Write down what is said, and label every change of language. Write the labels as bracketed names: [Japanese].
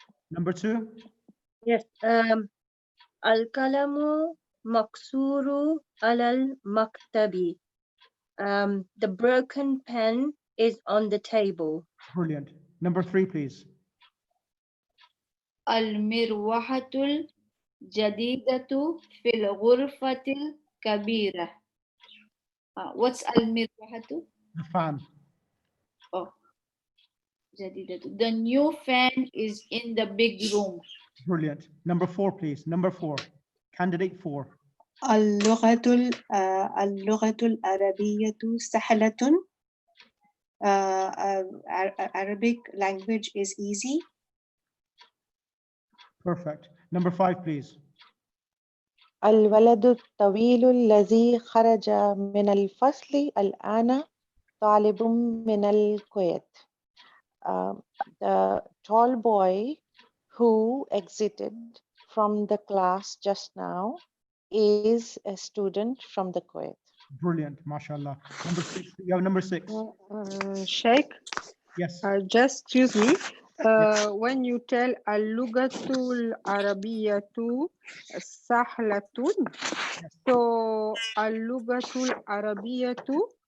[English] Number 2. [Arabic] Yes. Al-kalamu maksuru alal maktabi. [English] The broken pen is on the table. Brilliant. Number 3, please. [Arabic] المروحة الجديدة في الغرفة الكبيرة. [English] What's المروحة? The fan. [Arabic] Oh, جديدة. [English] The new fan is in the big room. Brilliant. Number 4, please. Number 4. Candidate 4. [Arabic] اللغة العربية سهلة. [English] Arabic language is easy. Perfect. Number 5, please. [Arabic] الولد الطويل الذي خرج من الفصل الآن طالب من الكويت. [English] The tall boy who exited from the class just now is a student from the Kuwait. Brilliant. MashaAllah. Number 6. You have number 6. Sheikh, Yes. just excuse me. When you tell [Arabic] al-lugatul arabiyatu sahlatun, [English] so [Arabic] al-lugatul arabiyatu